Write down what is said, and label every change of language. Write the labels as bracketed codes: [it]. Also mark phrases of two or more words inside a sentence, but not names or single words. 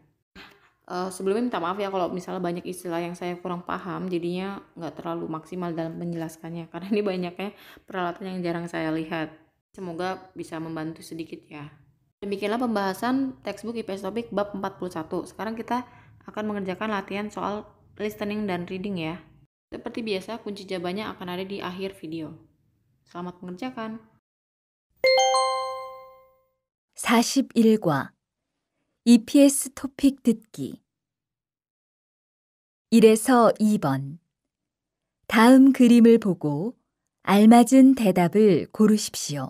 [id] Sebelumnya minta maaf ya kalau misalnya banyak istilah yang saya kurang paham, jadinya nggak terlalu maksimal dalam menjelaskannya, karena ini banyaknya peralatan yang jarang saya lihat. Semoga bisa membantu sedikit ya. Demikianlah pembahasan textbook IPS Topik bab 41. Sekarang kita akan mengerjakan latihan soal listening dan reading ya. Seperti biasa, kunci jawabannya akan ada di akhir video. Selamat mengerjakan. [ko] 41과 EPS 토픽 듣기 1에서 2번 다음 그림을 보고 알맞은 대답을 고르십시오.